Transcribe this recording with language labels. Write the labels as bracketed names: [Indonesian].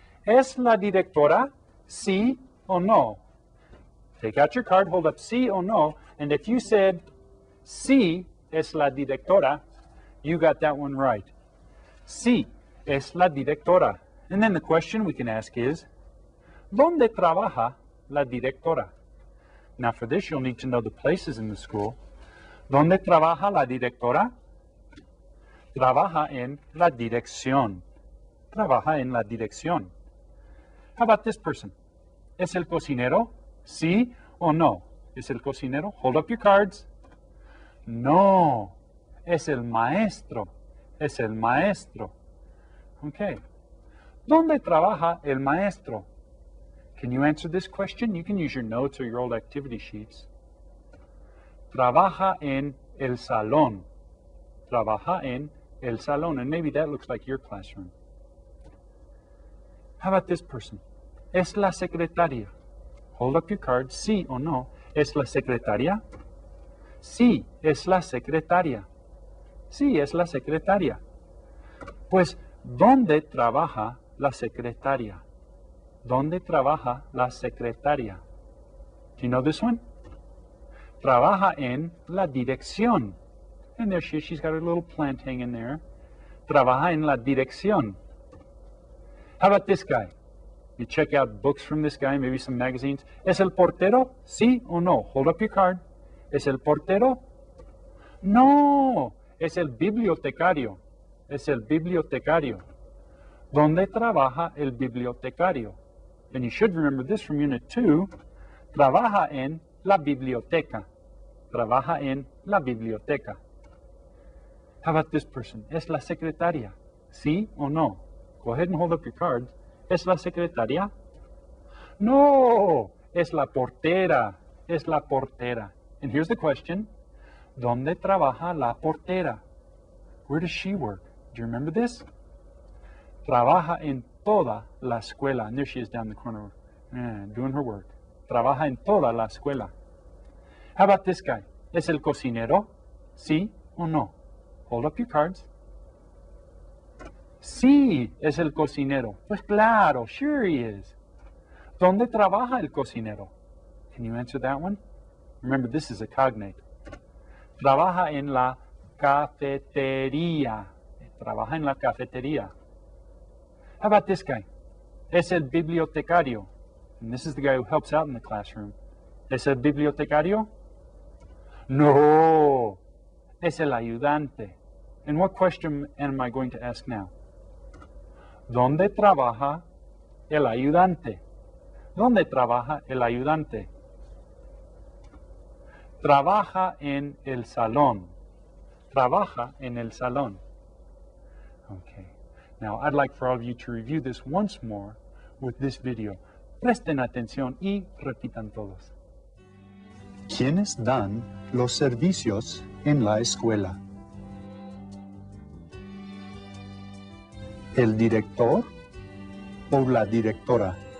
[Spanish] ¿Es la directora? Sí o no? [English] Take out your card, hold up sí or no, and if you said [Spanish] sí es la directora, [English] you got that one right. [Spanish] Sí es la directora. [English] And then the question we can ask is, [Spanish] ¿Dónde trabaja la directora? [English] Now for this, you'll need to know the places in the school. [Spanish] ¿Dónde trabaja la directora? Trabaja en la dirección. Trabaja en la dirección. [English] How about this person? [Spanish] ¿Es el cocinero? ¿Sí o no? ¿Es el cocinero? [English] Hold up your cards. [Spanish] No. Es el maestro. Es el maestro. Okay. ¿Dónde trabaja el maestro? [English] Can you answer this question? You can use your notes or your old activity sheets. [Spanish] Trabaja en el salón. Trabaja en el salón. [English] And maybe that looks like your classroom. How about this person? [Spanish] Es la secretaria. [English] Hold up your card. [Spanish] Sí o no. ¿Es la secretaria? Sí, es la secretaria. Sí, es la secretaria. Pues, ¿dónde trabaja la secretaria? ¿Dónde trabaja la secretaria? [English] Do you know this one? [Spanish] Trabaja en la dirección. [English] And there she is. She's got her little plant hanging there. [Spanish] Trabaja en la dirección. [English] How about this guy? You check out books from this guy, maybe some magazines. [Spanish] ¿Es el portero? Sí o no? [English] Hold up your card. [Spanish] ¿Es el portero? No. Es el bibliotecario. Es el bibliotecario. ¿Dónde trabaja el bibliotecario? [English] And you should remember this from Unit 2. [Spanish] Trabaja en la biblioteca. Trabaja en la biblioteca. [English] How about this person? [Spanish] Es la secretaria. ¿Sí o no? [English] Go ahead and hold up your cards. [Spanish] ¿Es la secretaria? No, es la portera. Es la portera. [English] And here's the question. [Spanish] ¿Dónde trabaja la portera? [English] Where does she work? Do you remember this? [Spanish] Trabaja en toda la escuela. [English] And there she is down the corner doing her work. [Spanish] Trabaja en toda la escuela. [English] How about this guy? [Spanish] ¿Es el cocinero? ¿Sí o no? [English] Hold up your cards. [Spanish] Sí, es el cocinero. Pues claro, [English] sure he is. [Spanish] ¿Dónde trabaja el cocinero? [English] Can you answer that one? Remember, this is a cognate. [Spanish] Trabaja en la cafetería. Trabaja en la cafetería. [English] How about this guy? [Spanish] Es el bibliotecario. [English] And this is the guy who helps out in the classroom. [Spanish] ¿Es el bibliotecario? No, es el ayudante. [English] And what question am I going to ask now? [Spanish] ¿Dónde trabaja el ayudante? ¿Dónde trabaja el ayudante? Trabaja en el salón. Trabaja en el salón. Okay. [English] Now, I'd like for all of you to review this once more with this video. [Spanish] Presten atención y repitan todos. ¿Quiénes dan los servicios en la escuela? ¿El director o la directora?